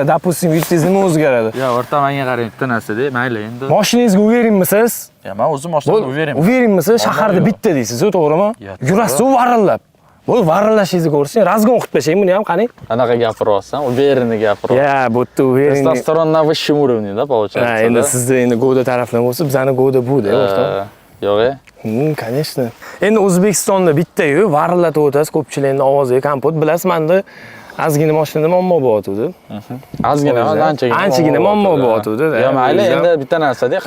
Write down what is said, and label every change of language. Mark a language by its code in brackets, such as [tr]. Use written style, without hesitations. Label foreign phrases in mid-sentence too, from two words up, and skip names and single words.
[uz] Допустим, yutdingiz nima o'zgaradi? Yo'q, o'rta menga qarang, bitta narsa-da, mayli endi. Mashinangizga uverinmisiz? Ya, men o'zim mashinamga uveraman. Uverinmisiz? Shaharda bitta deysiz, to'g'rimi? Yurasiz u varillab. Bu varillashingizni ko'rsang, razgon qilib tashlang buni ham qani? Anaqa gapiryapsan, uverini gapiryapsan. Ya, bu yerda uvering. [ru] Testosteron на высшем уровне, да, получается? [uz] Ha, endi sizda endi Go'da tarafdan bo'lsa, bizani Go'da bu-da, o'rtoq. Yo'q-e? [ru] Конечно. [uz] Endi O'zbekistonda bitta-yu varillatib o'tasiz, ko'pchilikning ovoziga kompot. Bilasiz, menda ozgina mashinada muammo bo'lyapti. Ozgina, anchagina muammo bo'lyapti. Yo'q, mayli, endi bitta narsa-da, qarang.